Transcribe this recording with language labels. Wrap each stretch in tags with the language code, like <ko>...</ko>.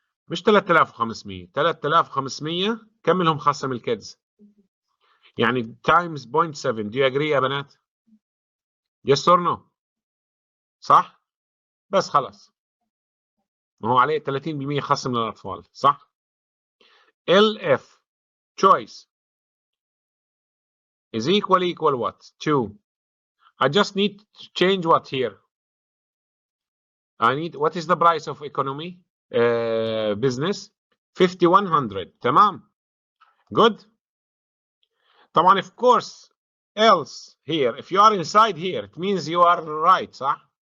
<ar>مش 3500 كم لهم خصم الكيدز؟ يعني</ar> <en>times</en> <ar>0.7.</ar> <en>Do you agree</en> <ar>يا بنات؟</ar> <en>Yes or no؟</en> <ar>صح؟ بس خلاص. ما هو عليه 30% خصم للأطفال، صح؟</ar> <en>ELIF choice is equal what? 2. I just need to change what here? I need, what is the price of economy? Business 5100. تمام. Good.</en> <ar>طبعا</ar> <en>of course else here, if you are inside here, it means you are right,</en> <ar>صح?</ar>